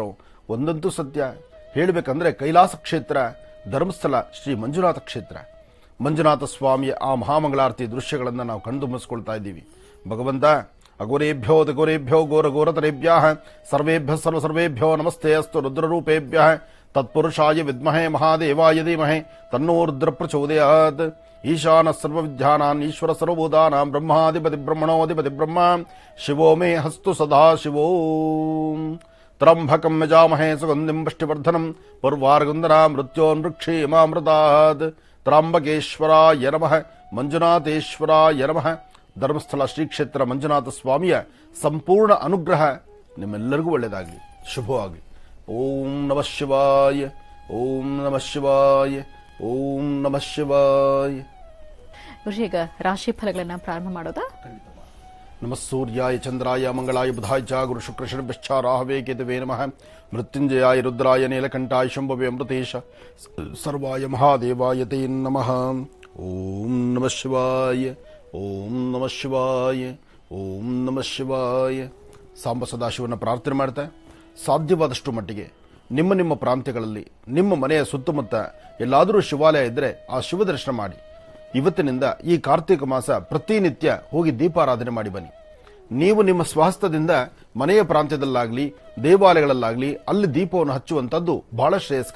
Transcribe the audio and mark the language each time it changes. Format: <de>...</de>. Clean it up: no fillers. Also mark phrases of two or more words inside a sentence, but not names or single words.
<kn>ಒಂದಂತೂ ಸತ್ಯ ಹೇಳಬೇಕಂದ್ರೆ ಕೈಲಾಸ ಕ್ಷೇತ್ರ, ಧರ್ಮಸ್ಥಳ ಶ್ರೀ ಮಂಜುನಾಥ ಕ್ಷೇತ್ರ, ಮಂಜುನಾಥ ಸ್ವಾಮಿಯ ಆ ಮಹಾಮಂಗಳಾರತಿ ದೃಶ್ಯಗಳನ್ನು ನಾವು ಕಣ್ತುಂಬಿಸ್ಕೊಳ್ತಾ ಇದ್ದೀವಿ.</kn> <sa>ಭಗವಂತ ಅಘೋರೇಭ್ಯೋ ದಿಘೋರೇಭ್ಯೋ ಘೋರಘೋರತರೇಭ್ಯಃ ಸರ್ವೇಭ್ಯಃ ಸರ್ವಸರ್ವೇಭ್ಯೋ ನಮಸ್ತೆ ಅಸ್ತು ರುದ್ರರೂಪೇಭ್ಯಃ ತತ್ಪುರುಷಾಯ ವಿದ್ಮಹೇ ಮಹಾದೇವಾಯ ಧೀಮಹಿ ತನ್ನೋ ರುದ್ರ ಪ್ರಚೋದಯಾತ್. ಈಶಾನ ಸರ್ವವಿದ್ಯಾನಾಂ ಈಶ್ವರ ಸರ್ವಭೂತಾನಾಂ ಬ್ರಹ್ಮಾಧಿಪತಿ ಬ್ರಹ್ಮಣೋಧಿಪತಿ ಬ್ರಹ್ಮ ಶಿವೋ ಮೇ ಹಸ್ತು ಸದಾ ಶಿವೋ. ತ್ರಂಬಕಂ ಯಜಾಮಹೇ ಸುಗಂಧಿಂ ಪುಷ್ಟಿವರ್ಧನಂ ಪೂರ್ವಾರ್ಗುಂದನಾ ಮೃತ್ಯೋನ್ವೃಕ್ಷೇಮಾಮೃತಾತ್. ತ್ರಾಂಬಕೇಶ್ವರಾಯ ನಮಃ ಮಂಜುನಾಥೇಶ್ವರಾಯ ನಮಃ.</sa> <kn>ಧರ್ಮಸ್ಥಳ ಶ್ರೀ ಕ್ಷೇತ್ರ ಮಂಜುನಾಥ ಸ್ವಾಮಿಯ ಸಂಪೂರ್ಣ ಅನುಗ್ರಹ ನಿಮ್ಮೆಲ್ಲರಿಗೂ ಒಳ್ಳೆಯದಾಗಲಿ, ಶುಭವಾಗಲಿ.</kn> <sa>ಓಂ ನಮಃ ಶಿವಾಯ, ಓಂ ನಮಃ ಶಿವಾಯ, ಓಂ ನಮಃ ಶಿವಾಯ.</sa> <kn>ಗುರುಜಿ, ಈಗ ರಾಶಿ ಫಲಗಳನ್ನ ಪ್ರಾರಂಭ ಮಾಡೋದಾ?</kn> <sa>ನಮಃ ಸೂರ್ಯಾಯ ಚಂದ್ರಾಯ ಮಂಗಳಾಯ ಬುಧಾಯ ಚ ಗುರು ಶುಕ್ರ ಶನಿಶ್ಚ ರಾಹವೇ ಕೇತವೇ ನಮಃ. ಮೃತ್ಯುಂಜಯಾಯ ರುದ್ರಾಯ ನೀಲಕಂಠಾಯ ಶಂಭವೇ ಅಮೃತೇಶ ಸರ್ವಾಯ ಮಹಾದೇವಾಯ ತೇ ನಮಃ. ಓಂ ನಮಃ ಶಿವಾಯ, ಓಂ ನಮಃ ಶಿವಾಯ, ಓಂ ನಮಃ ಶಿವಾಯ.</sa> <kn>ಸಾಂಬ ಸದಾಶಿವನ ಪ್ರಾರ್ಥನೆ ಮಾಡ್ತಾ ಸಾಧ್ಯವಾದಷ್ಟು ಮಟ್ಟಿಗೆ ನಿಮ್ಮ ನಿಮ್ಮ ಪ್ರಾಂತ್ಯಗಳಲ್ಲಿ ನಿಮ್ಮ ಮನೆಯ ಸುತ್ತಮುತ್ತ ಎಲ್ಲಾದರೂ ಶಿವಾಲಯ ಇದ್ದರೆ ಆ ಶಿವ ದರ್ಶನ ಮಾಡಿ. ಇವತ್ತಿನಿಂದ ಈ ಕಾರ್ತಿಕ ಮಾಸ ಪ್ರತಿನಿತ್ಯ ಹೋಗಿ ದೀಪಾರಾಧನೆ ಮಾಡಿ ಬನ್ನಿ. ನೀವು ನಿಮ್ಮ ಸ್ವಹಸ್ತದಿಂದ ಮನೆಯ ಪ್ರಾಂತ್ಯದಲ್ಲಾಗಲಿ ದೇವಾಲಯಗಳಲ್ಲಾಗಲಿ ಅಲ್ಲಿ ದೀಪವನ್ನು ಹಚ್ಚುವಂಥದ್ದು ಬಹಳ ಶ್ರೇಯಸ್ಕರ.</kn>